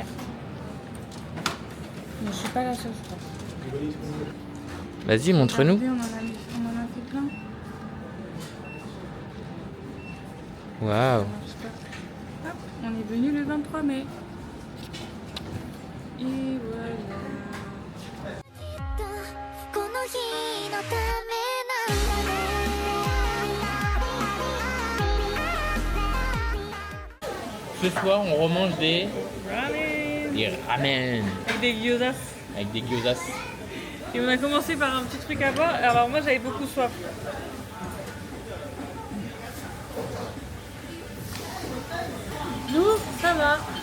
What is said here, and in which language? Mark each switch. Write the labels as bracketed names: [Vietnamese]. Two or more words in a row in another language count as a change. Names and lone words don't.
[French] Mais je suis pas la seule je crois. Vas-y, montre-nous. Regardez, on en a fait plein. Waouh. Je sais pas. Hop, on est venu le 23 mai. Et voilà. [Japanese] この日のためなんだね [French] Ce soir, on remange des Ramen. ramen Avec des gyozas. avec des gyozas. Et on a commencé par un petit truc à boire. Alors moi j'avais beaucoup soif. Nous, ça va.